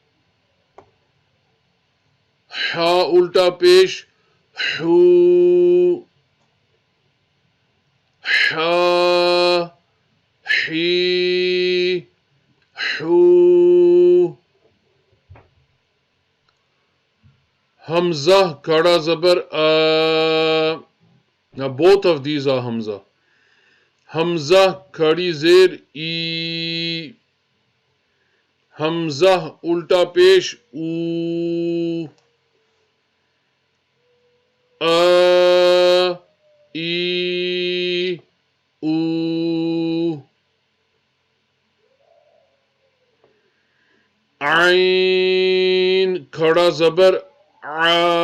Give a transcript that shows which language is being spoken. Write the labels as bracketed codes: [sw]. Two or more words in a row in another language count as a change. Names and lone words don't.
[ur] ہا الٹا پیش ہو، ہا ہی ہو، ہم ہمزہ کھڑا زبر اَ. [en] Now both of these are Hamza. [ur] ہمزہ کھڑی زیر اِ. ہمزہ الٹا پیش اُ. اَ اِ اُ. عین کھڑا زبر اَ.